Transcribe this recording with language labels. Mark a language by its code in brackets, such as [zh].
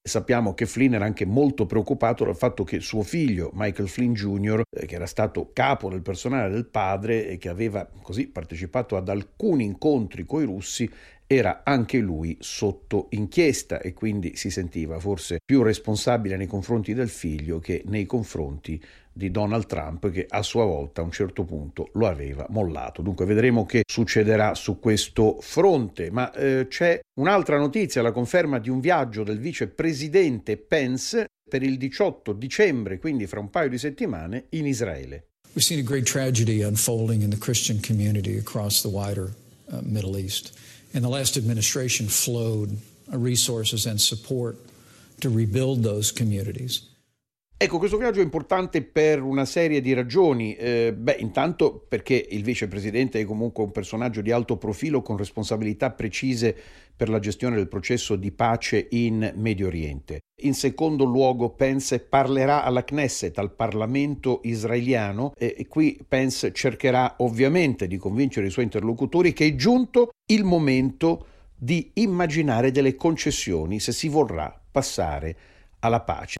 [it] Sappiamo che Flynn era anche molto preoccupato dal fatto che suo figlio Michael Flynn Jr., che era stato capo del personale del padre e che aveva così partecipato ad alcuni incontri coi russi, era anche lui sotto inchiesta e quindi si sentiva forse più responsabile nei confronti del figlio che nei confronti di Donald Trump, che a sua volta a un certo punto lo aveva mollato. Dunque vedremo che succederà su questo fronte. Ma c'è un'altra notizia, la conferma di un viaggio del vicepresidente Pence per il 18 dicembre, quindi fra un paio di settimane, in Israele. [en] We've seen a great tragedy unfolding in the Christian community across the wider Middle East. And the last administration flowed resources and support to rebuild those communities. [it] Ecco, questo viaggio è importante per una serie di ragioni. Intanto perché il vicepresidente è comunque un personaggio di alto profilo con responsabilità precise per la gestione del processo di pace in Medio Oriente. In secondo luogo, Pence parlerà alla Knesset, al Parlamento israeliano, e qui Pence cercherà ovviamente di convincere i suoi interlocutori che è giunto il momento di immaginare delle concessioni se si vorrà passare alla pace.